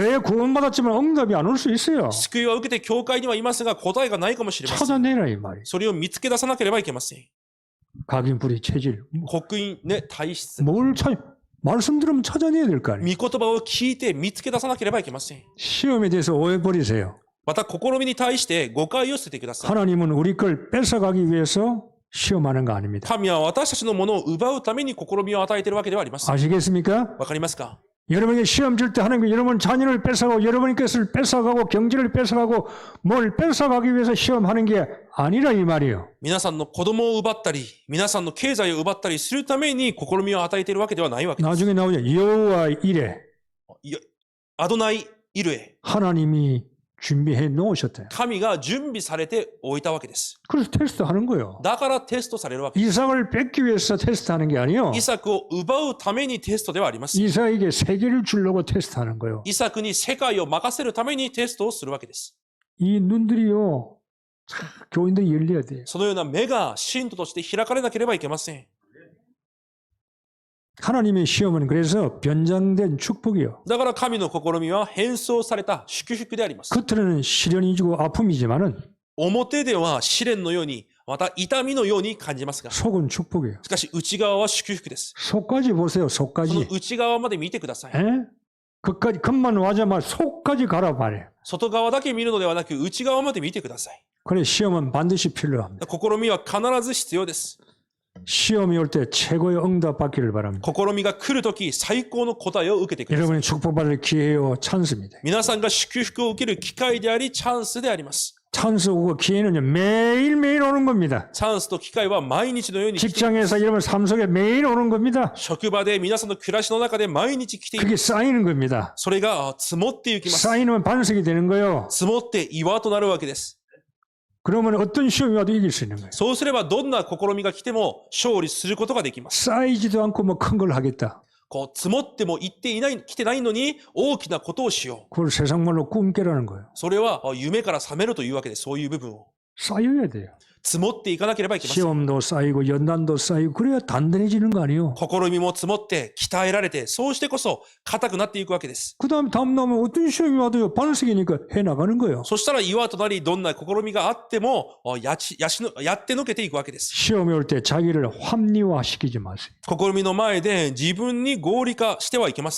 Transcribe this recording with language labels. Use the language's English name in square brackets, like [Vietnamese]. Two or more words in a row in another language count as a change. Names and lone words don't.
[Korean] 교회에 구원받았지만 응답이 안 올 수 있어요. [Japanese] 救いは受けて教会にはいますが答えがないかもしれません。 [Korean] 찾아내라 이 말이에요. [Japanese] それを見つけ出さなければいけません。 [Korean] 각인불이 체질. [Japanese] 刻印ね、体質。 [Korean] 뭘 찾? 말씀 들으면 찾아내야 될 거 아니에요. [Japanese] 御言葉を聞いて見つけ出さなければいけません。 [Korean] 시험에 대해서 오해 버리세요. [Japanese] また試みに対して誤解を捨ててください。 [Korean] 하나님은 우리 걸 뺏어가기 위해서 시험하는 거 아닙니다. [Japanese] 神は私たちのものを奪うために試みを与えているわけではありません。 [Korean] 아시겠습니까? [Japanese] わかりますか？ [Korean] 여러분에게 시험 줄 때 하나님은 여러분 자녀를 뺏어가고 여러분의 것을 뺏어가고 경제를 뺏어가고 뭘 뺏어가기 위해서 시험하는 게 아니라 이 말이에요. [Japanese] 皆さんの子供を奪ったり、皆さんの経済を奪ったりするために試みを与えているわけではないわけです。 [Korean] 나중에 나오죠. 여호와 이레 [Japanese] アドナイ・イルエ。 [Korean] 하나님이 준비해 놓으셨대요. [Japanese] 神が準備されておいたわけです。 [Korean] 그래서 테스트하는 거예요. [Japanese] だからテストされるわけです。 [Korean] 이삭을 뺏기 위해서 테스트하는 게 아니에요. [Japanese] イサクを奪うためにテストではありません。 [Korean] 이삭에게 세계를 주려고 테스트하는 거예요. [Japanese] イサクに世界を任せるためにテストをするわけです。 [Korean] 이 눈들이요. 참 교인들이 열려야 돼요. [Japanese] そのような目が信徒として開かれなければいけません。 [Korean] 하나님의 시험은 그래서 변장된 축복이요. [Japanese] だから神の試みは変装された祝福であります。 [Korean] 겉으로는 시련이지고 아픔이지만은 [Japanese] 表では試練のように、また痛みのように感じますが、 [Korean] 속은 축복이에요. [Japanese] しかし内側は祝福です。 [Korean] 속까지 보세요. [Japanese] その [Korean] 속까지. [Japanese] 内側まで見てください。 [Korean] 에? 그까지 겉만 와자마자 속까지 가라 말이에요. [Japanese] 外側だけ見るのではなく、内側まで見てください。 [Korean] 그래 시험은 반드시 필요합니다. [Japanese] 試みは必ず必要です。 [Korean] 시험이 올 때 최고의 응답 받기를 바랍니다. [Japanese] 試みが来るとき、最高の答えを受けてください。 [Korean] 여러분이 축복받을 기회요 찬스입니다. [Japanese] 皆さんが祝福を受ける機会であり、チャンスであります。 [Korean] 찬스 오고 기회는요 매일매일 오는 겁니다. [Japanese] チャンスと機会は毎日のように来ています。 [Korean] 직장에서 여러분 삶 속에 매일 오는 겁니다. [Japanese] 職場で皆さんの暮らしの中で毎日来ています。 [Korean] 그게 쌓이는 겁니다. [Japanese] それが積もっていきます。 [Korean] 쌓이면 반석이 되는 거예요. [Japanese] 積もって岩となるわけです。 [Korean] 그러면 어떤 시험이 와도 이길 수 있는 거예요. [Japanese] そうすればどんな試みが来ても勝利することができます。 [Korean] 쌓이지도 않고 뭐 큰 걸 하겠다. [Japanese] こう積もっても来てないのに大きなことをしよう。 [Korean] 그걸 세상 말로 꿈깨라는 거예요. [Japanese] それは夢から覚めるというわけです。そういう部分を。 [Korean] 쌓여야 돼요. [Japanese] 積もっていかなければいけません。 [Korean] 시험도 쌓이고 연단도 쌓이고 그래야 단단해지는 거 아니에요. [Japanese] 試みも積もって鍛えられて、そうしてこそ硬くなっていくわけです。 [Korean] 그 다음에 다음 나오면 어떤 시험이 와도요 반석이니까 해나가는 거예요. [Japanese] そしたら岩となり、どんな試みがあってもやってのけていくわけです。 [Korean] 시험이 올 때 자기를 합리화시키지 마세요. [Japanese] 試みの前で自分に合理化してはいけません。